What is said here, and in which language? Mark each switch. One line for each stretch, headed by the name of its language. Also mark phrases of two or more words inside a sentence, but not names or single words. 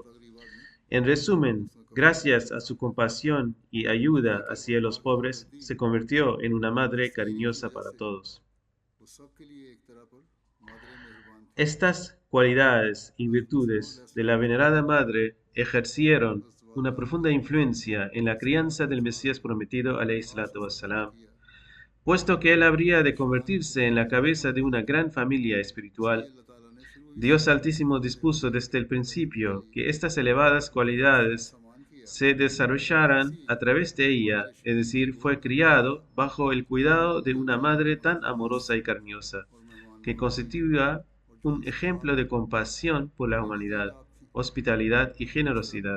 Spanish: En resumen, gracias a su compasión y ayuda hacia los pobres, se convirtió en una madre cariñosa para todos. Estas cualidades y virtudes de la venerada madre ejercieron una profunda influencia en la crianza del Mesías prometido,
Arabic: عليه الصلاة والسلام,
Spanish: puesto que él habría de convertirse en la cabeza de una gran familia espiritual. Dios Altísimo dispuso desde el principio que estas elevadas cualidades se desarrollaran a través de ella, es decir, fue criado bajo el cuidado de una madre tan amorosa y cariñosa, que constituía un ejemplo de compasión por la humanidad, hospitalidad y generosidad.